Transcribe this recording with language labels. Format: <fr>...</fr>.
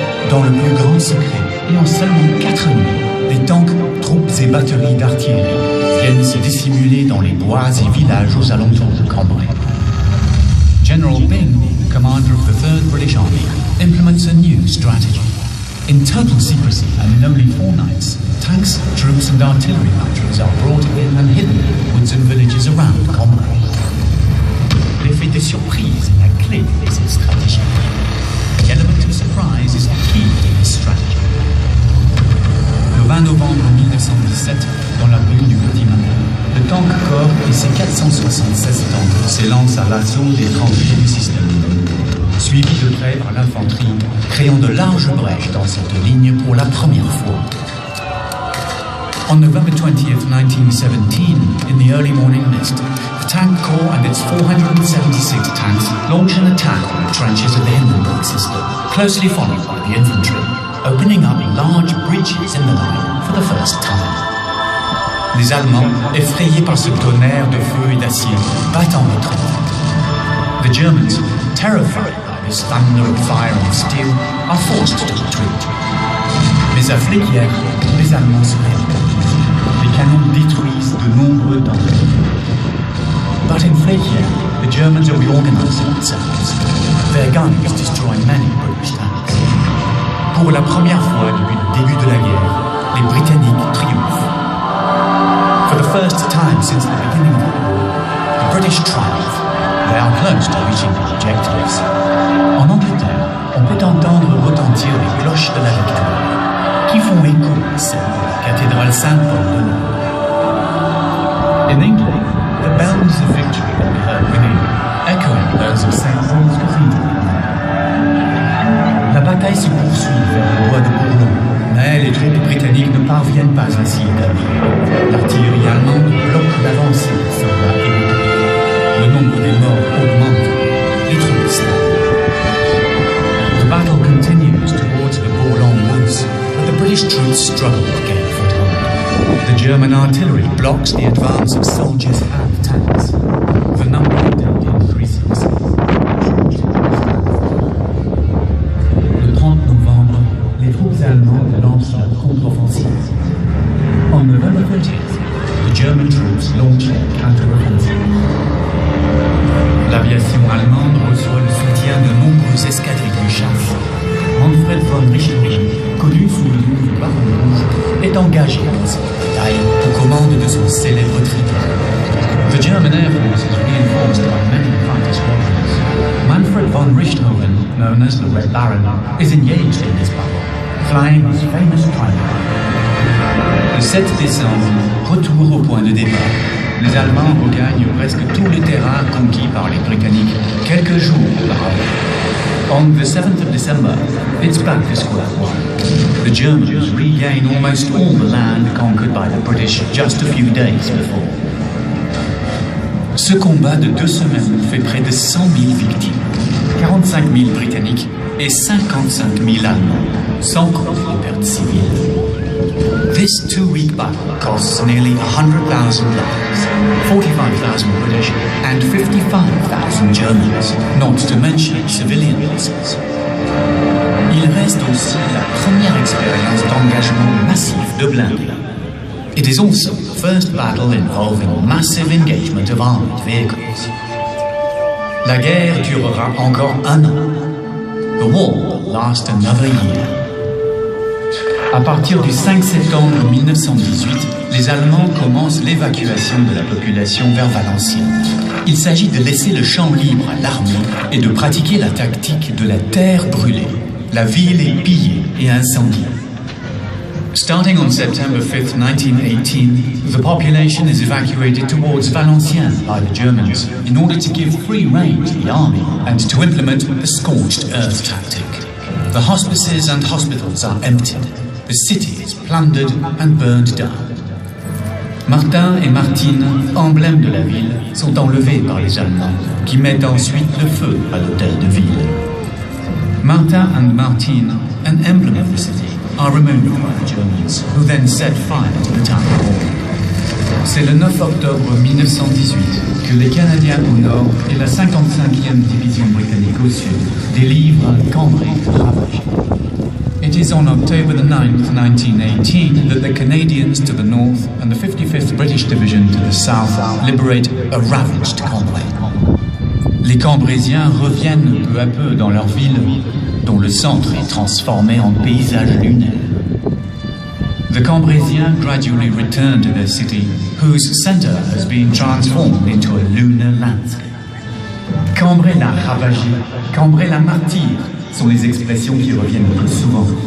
<fr>dans le plus grand secret et en seulement 4 nuits, les tanks, troupes et batteries d'artillerie viennent se dissimuler dans les bois et villages aux alentours de Cambrai.</fr> <en>General Byng, commander of the 3rd British Army, implements a new strategy. In total secrecy and in only 4 nights, tanks, troops and artillery batteries are brought in and hidden in woods and villages around Cambrai.</en> <fr>L'effet de surprise est la clé de cette stratégie.</fr> <en>The element of surprise is the key to this strategy.</en> <fr>Le 20 novembre 1917, dans la rue du Petit Matin, le tank Corps et ses 476 tanks s'élancent à l'assaut des tranchées du système, suivis de près par l'infanterie, créant de larges brèches dans cette ligne pour la première fois.</fr> <en>On November 20th, 1917, in the early morning mist, the Tank Corps and its 476 tanks launch an attack on the trenches of the Hindenburg system, closely followed by the infantry, opening up large breaches in the line for the first time.</en> <fr>Les Allemands, effrayés par ce tonnerre de feu et d'acier, battent en retraite.</fr> <en>The Germans, terrified by this thunder of fire and steel, are forced to retreat.</en> <fr>Mais à Flequières, les Allemands se répondent. Les canons détruisent de nombreux tanks.</fr> <en>But in Flequières, the Germans are reorganizing themselves. Their guns destroy many British tanks.</en> <fr>Pour la première fois depuis le début de la guerre, les Britanniques triomphent.</fr> <en>For the first time since the beginning of the war, the British triumph. They are close to reaching their objectives.</en> <fr>En Angleterre, on peut entendre retentir les cloches de la victoire, qui font écho à celles de la cathédrale Saint-Paul de Londres.</fr> <en>In England, the bells of victory can be heard within, echoing those of St. Paul's Cathedral.</en> <fr>La bataille se poursuit vers le bois de Bourlon, mais les troupes britanniques ne parviennent pas à s'y établir. L'artillerie allemande bloque l'avancée des soldats ennemis. Le nombre des morts augmente, les troupes stagnent.</fr> <en>The battle continues towards the Bourlon woods, but the British troops struggle to gain a foothold. The German artillery blocks the advance of soldiers and tanks. The number of dead increases.</en> <fr>Le 30 novembre, les troupes allemandes lancent la contre-offensive.</fr> <en>On November 30th, the German troops launch their counter-offensive.</en> <fr>L'aviation allemande reçoit le soutien de nombreux escadrilles de chasse. Manfred von Richthofen, connu sous le nom de Baron Rouge, est engagé dans cette bataille aux commandes de son célèbre triton.</fr> <en>The German Air Force is reinforced by many fighter squadrons. Manfred von Richthofen, known as the Red Baron, is engaged in this battle, flying his famous triumph.</en> <fr>Le 7 décembre, retour au point de départ. Les Allemands regagnent presque tout le terrain conquis par les Britanniques quelques jours auparavant.</fr> <en>On the 7th of December, it's back to square one. The Germans regain almost all the land conquered by the British just a few days before.</en> <fr>Ce combat de 2 semaines fait près de 100 000 victimes, 45 000 Britanniques et 55 000 Allemands, sans compter les pertes civiles.</fr> <en>This 2-week battle costs nearly 100,000 lives, 45,000 British and 55,000 Germans, not to mention civilian losses.</en> <fr>Il reste aussi la première expérience d'engagement massif de blindés.</fr> <en>It is also the first battle involving massive engagement of armed vehicles.</en> <fr>La guerre durera encore 1 an.</fr> <en>The war will last another year.</en> <fr>À partir du 5 septembre 1918, les Allemands commencent l'évacuation de la population vers Valenciennes. Il s'agit de laisser le champ libre à l'armée et de pratiquer la tactique de la terre brûlée. La ville est pillée et incendiée.</fr> <en>Starting on September 5th, 1918, the population is evacuated towards Valenciennes by the Germans in order to give free rein to the army and to implement the scorched earth tactic. The hospices and hospitals are emptied. The city is plundered and burned down.</en> <fr>Martin et Martine, emblèmes de la ville, sont enlevés par les Allemands, qui mettent ensuite le feu à l'hôtel de ville.</fr> <en>Martin and Martine, an emblem of the city, are removed by the Germans, who then set fire to the town hall.</en> <fr>C'est le 9 octobre 1918 que les Canadiens au nord et la 55e division britannique au sud délivrent Cambrai ravagé. It</fr> <en>It is on October the 9th, 1918, that the Canadians to the north and the 55th British Division to the south liberate a ravaged Cambrai.</en> <fr>Les Cambrésiens reviennent peu à peu dans leur ville, dont le centre est transformé en paysage lunaire.</fr> <en>The Cambrésiens gradually return to their city, whose center has been transformed into a lunar landscape.</en> <fr>Cambrai l'a ravagé, Cambrai la martyre sont les expressions qui reviennent le plus souvent.</fr>